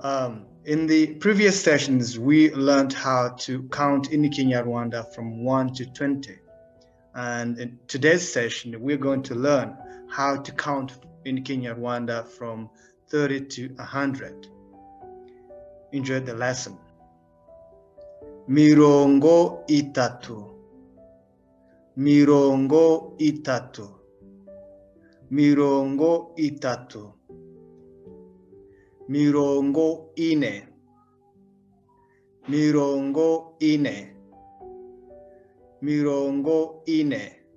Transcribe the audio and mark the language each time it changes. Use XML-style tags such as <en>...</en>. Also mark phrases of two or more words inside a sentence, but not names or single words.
<en>In the previous sessions, we learned how to count in Kinyarwanda from 1 to 20. And in today's session, we're going to learn how to count in Kinyarwanda from 30 to 100. Enjoy the lesson.</en> <rw>Mirongo itatu. Mirongo itatu. Mirongo itatu. Mirongo ine. Mirongo ine. Mirongo ine.</rw>